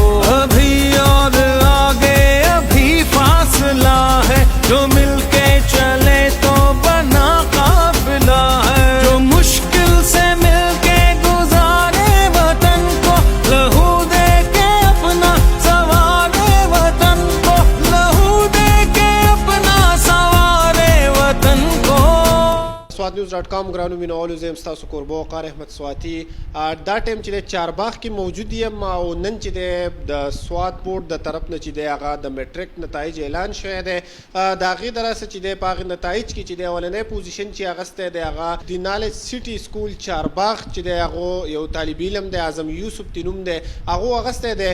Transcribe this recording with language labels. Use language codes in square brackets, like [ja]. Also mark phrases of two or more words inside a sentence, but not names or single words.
[ur] ابھی اور آگے ابھی فاصلہ ہے، جو مل کے چلے تو بنا قافلہ ہے. جو مشکل سے مل کے گزارے وطن کو، لہو دے کے اپنا سنوارے وطن کو، لہو دے کے اپنا سنوارے وطن کو. [ps] SWATnews.com ګرانو مینوالو زه یم ستاسو کوربه وقار احمد سواتي. دا ټایم چې د چارباغ کې موجود یم او نن چې د سوات بورډ د طرف نه چې دی هغه د میټریک نتایج اعلان شوی دی. د هغې د راسه چې دی په هغې نتایج کې چې دی اولنی پوزیشن چې اخیستی دی هغه د نالج سټي سکول چارباغ چې دی هغو یو طالب علم دی اعظم یوسف تی نوم دی هغو اخیستی دی.